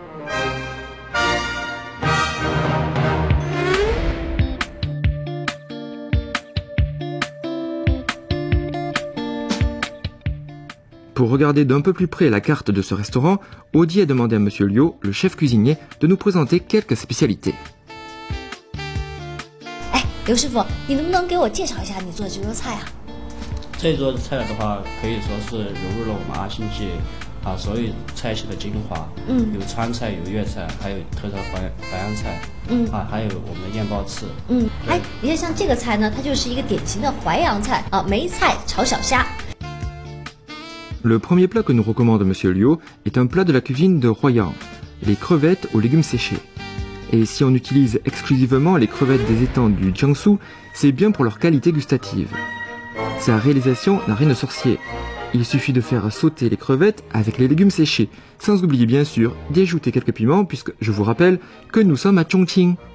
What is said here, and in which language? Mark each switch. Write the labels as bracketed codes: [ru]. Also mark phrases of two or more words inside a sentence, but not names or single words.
[fr] Pour regarder d'un peu plus près la carte de ce restaurant, Audi a demandé à M. Liu, le chef cuisinier, de nous présenter quelques spécialités. [zh] 刘师傅，你能不能给我介绍一下你做的这桌菜啊？这桌菜的话，可以说是融入了我们阿星记所有菜系的精华。有川菜，有粤菜，还有特色淮扬菜。还有我们的燕鲍翅。你看像这个菜呢，它就是一个典型的淮扬菜啊，梅菜炒小虾。 [fr] Le premier plat que nous recommande M. Liu est un plat de la cuisine de Huaiyang, les crevettes aux légumes séchés. Et si on utilise exclusivement les crevettes des étangs du Jiangsu, c'est bien pour leur qualité gustative. Sa réalisation n'a rien de sorcier. Il suffit de faire sauter les crevettes avec les légumes séchés, sans oublier bien sûr d'y ajouter quelques piments puisque je vous rappelle que nous sommes à Chongqing.